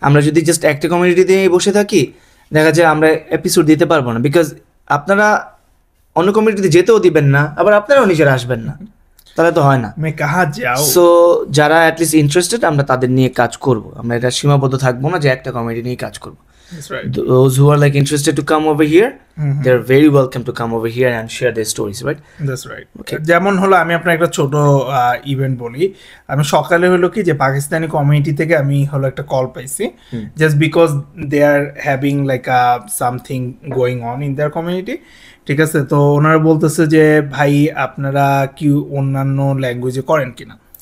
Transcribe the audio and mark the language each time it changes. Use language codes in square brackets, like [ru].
[bn] আমরা যদি জাস্ট একটা কমিউনিটিতে বসে থাকি দেখা যায় আমরা এপিসোড দিতে পারবো না, বিকজ আপনারা অন্য কমিউনিটিতে যেতেও দিবেন না, আবার আপনারাও নিজেরা আসবেন না, তাহলে তো হয় না। সো যারা অ্যাটলিস্ট ইন্টারেস্টেড আমরা তাদের নিয়ে কাজ করব, আমরা এটা সীমাবদ্ধ থাকবো না যে একটা কমিউনিটি নিয়ে কাজ করবো। [en] Those who are like interested to come over here, they're very welcome to come over here and share their stories, right? That's right. Okay. [bn] যেমন হলো আমি আপনার একটা ছোট ইভেন্ট বলি। আমি সকালে হলো কি যে পাকিস্তানি কমিউনিটি থেকে আমি হলো একটা কল পাইছি, [en] just because they are having like something going on in their community, [bn] ঠিক আছে? তো ওনারা বলতেছে যে ভাই আপনারা কি অন্যান্য ল্যাঙ্গুয়েজে করেন কিনা?